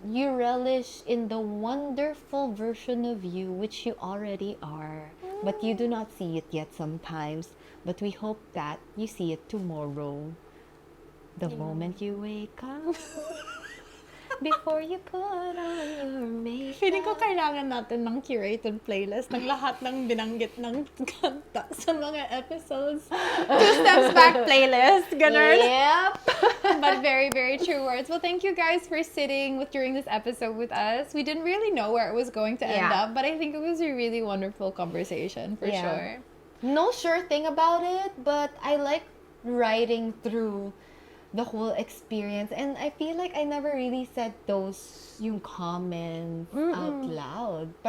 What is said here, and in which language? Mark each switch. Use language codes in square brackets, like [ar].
[en] You relish in the wonderful version of you which you already are. But you do not see it yet sometimes. But we hope that you see it tomorrow. The moment you wake up. Before you put on your makeup. [tl] Feeling ko kailangan natin ng curated playlist ng lahat ng binanggit ng kanta sa mga episodes. [en] 2 steps back playlist. [tl] Ganun. [en] Yep. But very, very true words. Well, thank you guys for sitting during this episode with us. We didn't really know where it was going to end up, but I think it was a really wonderful conversation for sure. No sure thing about it, but I like writing through the whole experience, and I feel like I never really said those yung comments out loud.